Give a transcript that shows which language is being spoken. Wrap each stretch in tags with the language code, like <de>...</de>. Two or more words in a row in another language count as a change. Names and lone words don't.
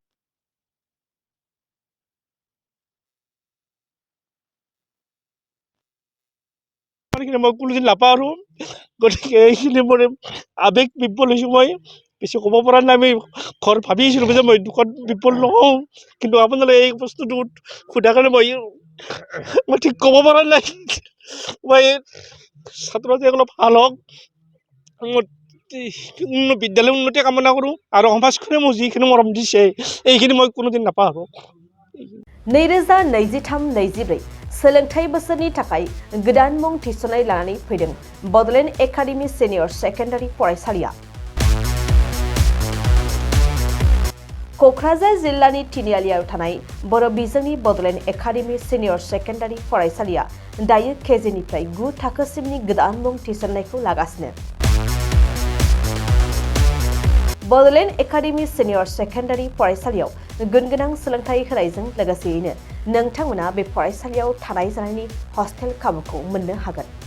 <as>মই কোনোদিন নাপাওঁ আৰু গতিকে এইখিনি মোৰ আৱেগ বিফল হৈছোঁ মই বেছি ক'ব পৰা নাই আমি ঘৰ ভাবি আছিলোঁ যে মই দুখত বিফল নহওঁ কিন্তু আপোনালোকে এই বস্তুটো সোধাৰ কাৰণে মই ঠিক ক'ব পৰা নাই মই ছাত্ৰ ছাত্ৰীসকলক ভাল হওক বিদ্যালয়ৰ উন্নতি কামনা কৰোঁ আৰু সমাজখনে মোক যিখিনি মৰম দিছে এইখিনি মই কোনোদিন নাপাওঁ আৰু</as> <brx>2023-24 सोलोंथाइ बोसोरनि थाखाय गोदान मुं थिसननाय लानानै फैदों बड'लेण्ड एकाडेमि सिनियर सेकेन्डारि फरायसालिया क'क्राझार जिल्लानि तिनिआलियाव थानाय बर' बिजोंनि बड'लेण्ड एकाडेमि सिनियर सेकेन्डारि फरायसालिया दायो केजिनिफ्राय 9 थाखोसिमनि गोदान मुं थिसननायखौ लागासिनो बड'लेण्ड एकाडेमि सिनियर सेकेन्डारि फरायसालियाव गुनगोनां सोलोंथाइ होनायजों लोगोसेयैनो नोंथांमोना बे फरायसालियाव थानाय जानायनि हस्टेल खाबुखौ मोननो हागोन</brx>